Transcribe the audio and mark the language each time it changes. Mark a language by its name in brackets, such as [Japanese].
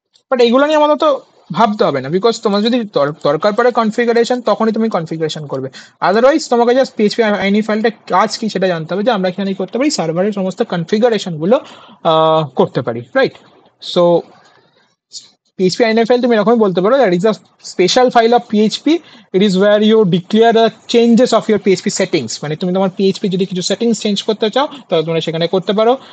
[Bangla] But এইগুলো নিয়ে আমাদের তো ভাবতে হবে না, বিকজ তোমার যদি দরকার পড়ে কনফিগারেশন, তখনই তুমি কনফিগারেশন করবে। আদারওয়াইজ তোমাকে জাস্ট পিএইচপি আইনি ফাইলটা কাজ কি সেটা জানতে হবে, যে আমরা এখানে কি করতে পারি, সার্ভারের সমস্ত কনফিগারেশন গুলো করতে পারি, right? [English] so PHP INI file [Bangla] তুমি এরকমই বলতে পারো, [English] that is a special file of PHP. It is where you declare the changes of your PHP settings. [Bangla] মানে তুমি তোমার PHP যদি কিছু সেটিংস চেঞ্জ করতে চাও, তাহলে তোমরা সেখানে করতে পারো।